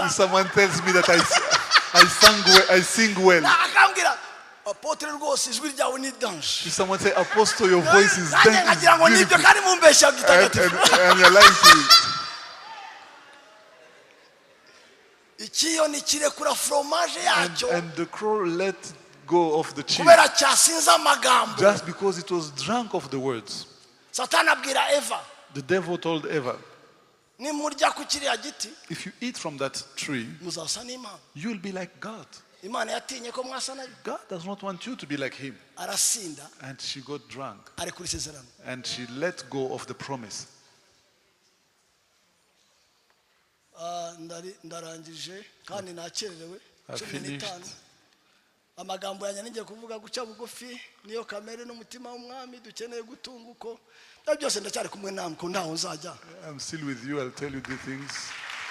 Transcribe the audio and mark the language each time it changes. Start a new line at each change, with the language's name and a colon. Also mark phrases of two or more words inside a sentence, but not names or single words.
English: If someone tells me that I sing well,
Kinyarwanda: Akambwira apotre rwose ijwi ryawe ni danje.
English: if someone say, "Apostle, your voice is
Kinyarwanda: Nanjye nkagira ngo nibyo
English: beautiful,"
Kinyarwanda: kandi mumbeshya gitagatifu.
English: and you're lying to me.
Kinyarwanda: Ikiyoni kirekura fromage yacyo
English: And the crow let go of the cheese
Kinyarwanda: kubera cyasinze amagambo.
English: just because it was drunk of the words.
Kinyarwanda: Satani abwira Eva,
English: The devil told Eva,
Kinyarwanda: nimurya ku kiriya giti
English: "If you eat from that tree,
Kinyarwanda: muzasa n'Imana.
English: you will be like God."
Kinyarwanda: Imana yatinye ko mwasa nayo.
English: God does not want you to be like him.
Kinyarwanda: Arasinda
English: And she got drunk,
Kinyarwanda: ari kuri isezerano.
English: and she let go of the promise.
Kinyarwanda: Ndarangije kandi nakererewe.
English: I 15.
Kinyarwanda: amagambo yanjye ningiye kuvuga guca bugufi niyo kamere n'umutima w'umwami dukeneye gutunga uko byose ndacyari kumwe namwe ko ntaho nzajya.
English: I'm still with you. I'll tell you the things.